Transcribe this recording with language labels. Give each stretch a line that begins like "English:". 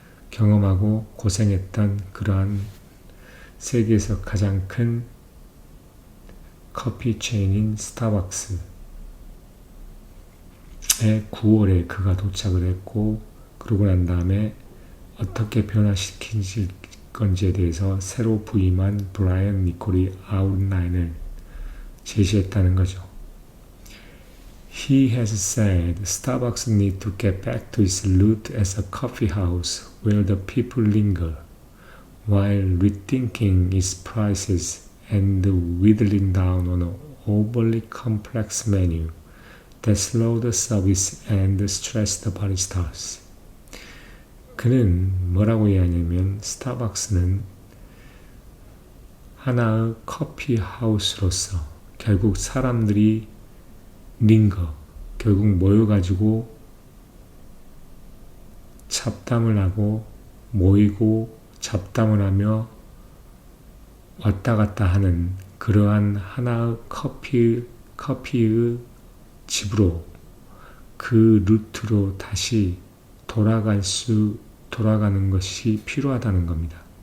Korean: 경험하고 고생했던 그러한 세계에서 가장 큰 커피 체인인 스타벅스에 9월에 그가 도착을 했고, 그러고 난 다음에 어떻게 변화시킬 건지에 대해서 새로 부임한 브라이언 니콜이 아웃라인을 제시했다는 거죠.
English: He has said Starbucks need to get back to its root as a coffee house where the people linger, while rethinking its prices and whittling down on an overly complex menu that slow the service and stress the baristas.
Korean: 그는 뭐라고 이야기하냐면 스타벅스는 하나의 커피 하우스로서 결국 사람들이 결국 모여가지고 잡담을 하고 모이고 잡담을 하며 왔다 갔다 하는 그러한 하나의 커피의 집으로 그 루트로 다시 돌아가는 것이 필요하다는 겁니다.